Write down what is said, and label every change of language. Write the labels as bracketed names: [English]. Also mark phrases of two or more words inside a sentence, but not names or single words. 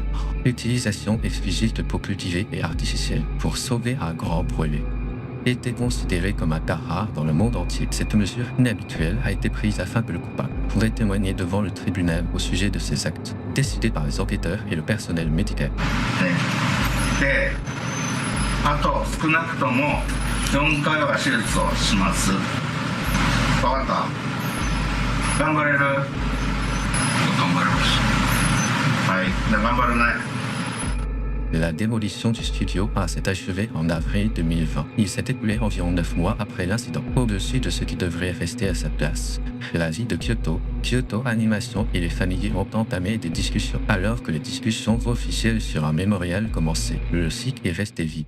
[French] L'utilisation exclusive de peau cultivée et artificielle pour sauver un grand brûlé était considérée comme un cas rare dans le monde entier. Cette mesure inhabituelle a été prise afin que le coupable pourrait témoigner devant le tribunal au sujet de ses actes, décidés par les enquêteurs et le personnel médical. [Japanese] で、あと少なくとも4回は手術をします。分かった？頑張れる？頑張れます。はい、じゃあ頑張るね。 [French] La démolition du studio s'est achevée en avril 2020. Il s'est écoulé environ 9 mois après l'incident. Au-dessus de ce qui devrait rester à sa place, la ville de Kyoto Kyoto Animation et les familles ont entamé des discussions. Alors que les discussions officielles sur un mémorial commençaient, le site est resté vide.